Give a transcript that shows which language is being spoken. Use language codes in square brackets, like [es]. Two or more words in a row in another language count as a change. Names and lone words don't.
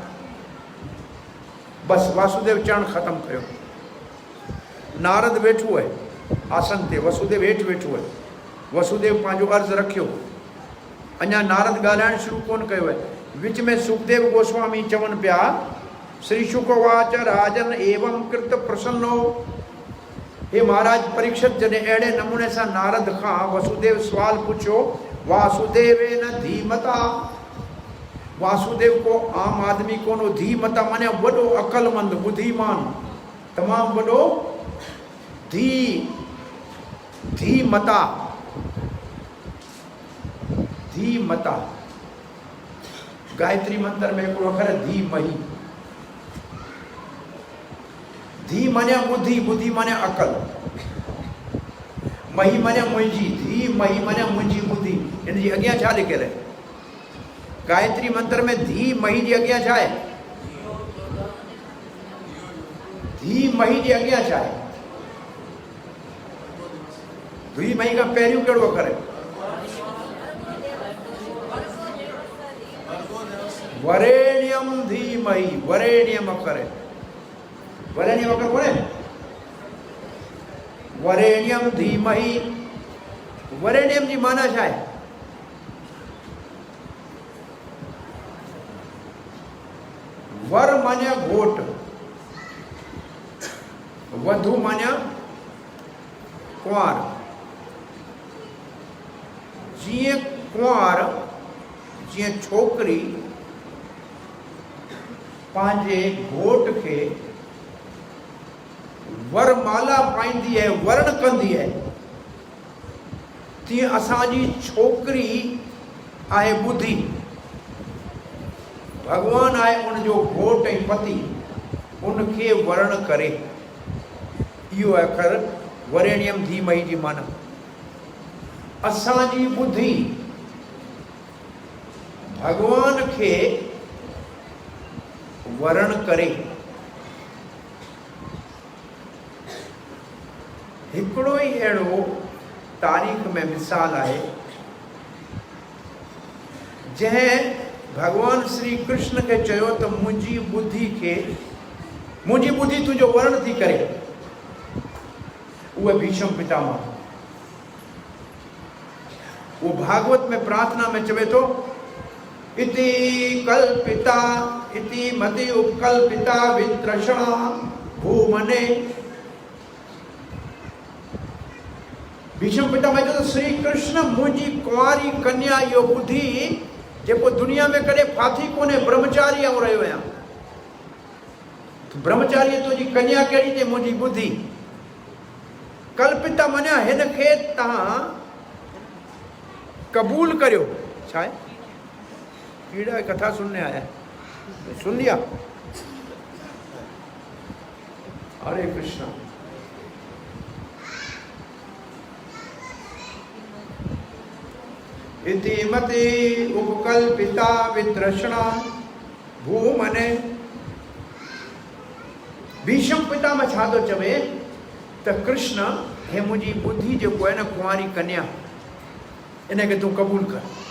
[sd] बसि वासुदेव चवणु ख़तमु कयो। नारद वेठो आहे आसन ते, वसुदेव हेठि वेठो आहे। वसुदेव पंहिंजो अर्ज़ु रखियो, अञा नारद ॻाल्हाइणु शुरू कोन कयो आहे। विच में सुखदेव गोस्वामी चवनि पिया, [sa] श्री शुकवाच राजन एवं कृत प्रसन्नो। [sd] हे महाराज परीक्षित, जॾहिं अहिड़े नमूने सां नारद खां वसुदेव सुवाल पुछियो, [sa] वासुदेवेन धीमता, [sd] वासुदेव को आम आदमी कोनो, धीमता माने वॾो अकलमंद, बुद्धिमान, तमामु वॾो धीमता, धीमता गायत्री मंत्र में हिकिड़ो अखर धीमहि। धी माने बुद्धि, बुद्धि माने अकल, मही माने मुंहिंजी, धी मही माने मुंहिंजी बुद्धि। इन जी अॻियां छा लिखियल आहे? गायत्री मंत्र में धी मही जे अॻियां छा आहे? धी मही जे अॻियां छा आहे? धी मही खां पहिरियों कहिड़ो अखर आहे? [sa] वरेण्यम धीमहि, [sd] वरेण्यम अखर है। वरेण्यम अखर कोन है? [sa] वरेण्यम धीमहि। [sd] वरेण्यम जी माना छा है? वर माने घोट, वधु माने कुंवार। जीअं कुंवार, जीअं छोकरी पंहिंजे घोट खे वरमाला पाईंदी है, वरण कंदी है, तीअं असांजी छोकरी आहे बुद्धि, भगवान आहे उनजो घोट ऐं पति, उनखे वरण करे। इहो अखर [sa] वरेण्यम धीमहि [sd] जी माना। असांजी बुद्धि भगवान खे वरण करे। हिकिड़ो ई अहिड़ो तारीख़ में मिसाल आहे जंहिं भगवान श्री कृष्ण खे चयो त मुंहिंजी बुद्धि खे, मुंहिंजी बुद्धि तुंहिंजो वरण थी करे। उहे भीष्म पितामह, वो भागवत में प्रार्थना में चवे तो, [sa] इति कल्पिता इति मति उपकल्पिता वित्रषणा भूमने। [sd] भीष्म पितामह चयो श्री कृष्ण मुंहिंजी कुंवारी कन्या इहो बुद्धि जेको दुनिया में कॾहिं फाथी कोन्हे, ब्रह्मचारी आऊं रहियो आहियां। ब्रह्मचारी तुंहिंजी कन्या कहिड़ी थी? मुंहिंजी बुद्धि। कल्पिता मञा हिन खे तव्हां कबूल करियो। छा आहे? [hi] कीड़ा कथा सुनने आया है, सुन लिया? [sd] हरे कृष्णा। [sa] इति मति उपकल्पिता वित्रषणा भूमने। [sd] भीष्म पितामह छा थो चवे त कृष्ण, हे मुंहिंजी बुद्धि जेको आहे न कुंवारी कन्या, इनखे तूं कबूल कर।